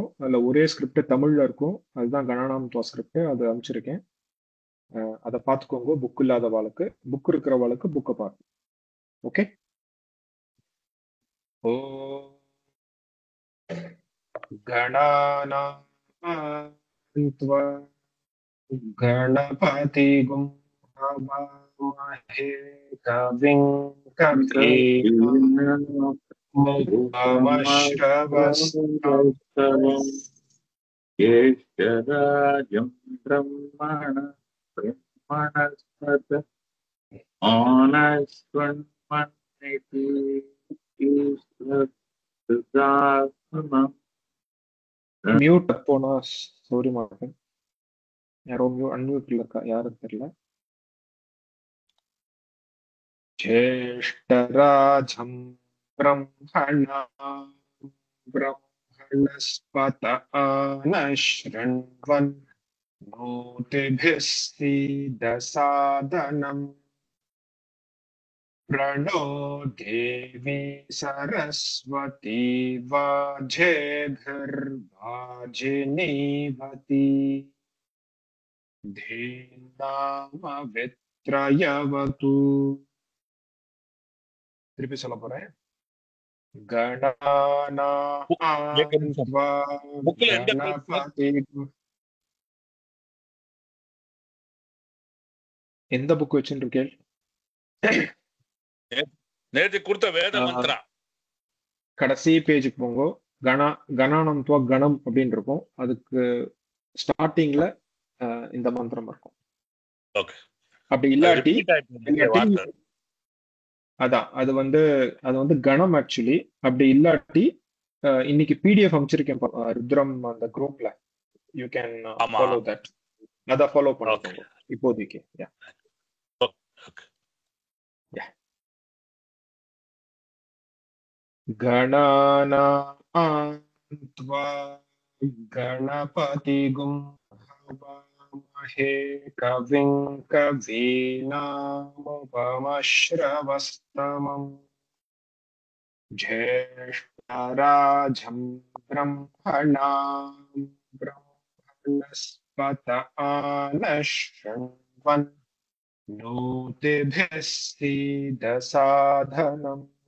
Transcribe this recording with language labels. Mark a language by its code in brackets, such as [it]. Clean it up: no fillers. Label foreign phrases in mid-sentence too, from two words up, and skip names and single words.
[ta] அதுல ஒரே ஸ்கிரிப்ட் தமிழ்ல இருக்கும். அதுதான் கணநாம் துவா ஸ்கிரிப்ட். அது அனுப்பிச்சிருக்கேன். அதை பார்த்துக்கோங்க. புக் இல்லாத வாழ்க்கை, புக் இருக்கிற வாழ்க்கை புக்கை பாருங்க. [sa] ஓகே. ओ गणनाम् त्वा गणपतिगुं हवामहे कविं कवीनामुपमश्रवस्तमम्. ज्येष्ठराजं ब्रह्मणस्पत आनशृण्वन्निति [ta] மியூட் போனா சாரி மாட்டேன். யாரோ அன்மியூட்ல இருக்கா, யாரும் தெரியல. [sa] ज्येष्ठराजं ब्रह्मणा ब्रह्मणस्पत आनः शृण्वन् नोतिभिः सीदसादनम् प्रणो देवी सरस्वती वाजेभिर्वाजिनीवती धीनामवित्रयवतु [ta] திருப்பி சொல்ல போறேன் [sa] एक निमिषम् [ta] புக்ல எந்த பேஜ் கணானாத்வா எந்த புக் வச்சுருக்கேன் நேத்து கொடுத்த வேத மந்த்ரா கடைசி பேஜுக்கு போங்க கணானம் துவா கணம் அப்படின்னு இருக்கும் அதுக்கு ஸ்டார்டிங்ல இந்த மந்திரம் இருக்கும் ஓகே அப்படி இல்லாட்டி ரிப்பீட் ஆயிட்டு வார்த்தை அதான் அது வந்து கணம் ஆக்சுவலி அப்படி இல்லாட்டி இன்னைக்கு பிடிஎஃப் அமைச்சிருக்கேன் ருத்ரம் அந்த குரூப்ல [en] you can [ta] ஆமா [en] follow that [ta] அத ஃபாலோ ஓகே பண்ணிக்கோங்க இப்போதைக்கு ஓகே [sa] गणानान्त्वा गणपतिगुं हवामहे कविं कवीनामुपमश्रवस्तमम् ज्येष्ठराजं ब्रह्मणां ब्रह्मणस्पत आनः शृण्वन् नोतिभिः सीदसादनम्